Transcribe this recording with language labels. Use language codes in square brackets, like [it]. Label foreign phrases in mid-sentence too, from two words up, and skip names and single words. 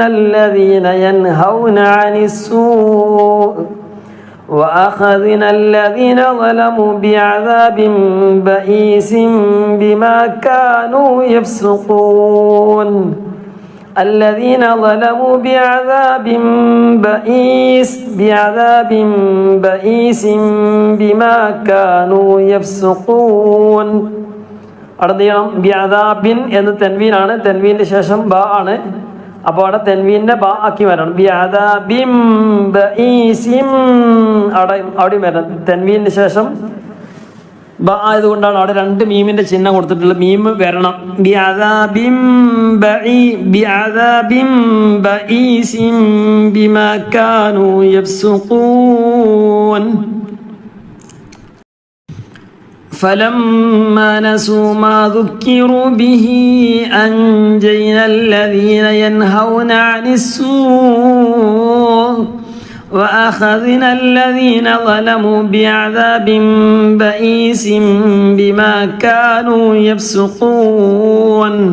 [ar] الذين ينهون عن السوء وأخذنا الذين ظلموا بعذاب بئيس بما كانوا يفسقون الذين ظلموا بعذاب بئيس بما كانوا يفسقون. [ml] അടുത്ത ബിഅദാബിൻ എന്ന് തെൻവീനാണ്. തെൻവീന്റെ ശേഷം ബ ആണ്. അപ്പോൾ അവിടെ തെൻവീനെ ബ ആക്കി വരണം. [ar] بعذاب بئيس [ml] അവിടെ വരണം. തെൻവീന്റെ ശേഷം ബ ആയതുകൊണ്ടാണ് അവിടെ രണ്ട് മീമിന്റെ ചിഹ്നം കൊടുത്തിട്ടുള്ളത്. മീം വരണം. [ar] بعذاب بئيس بما كانوا يفسقون فلما نسوا ما ذكروا به أنجينا الذين ينهون عن السوء وأخذنا الذين ظلموا بعذاب بئيس بما كانوا يفسقون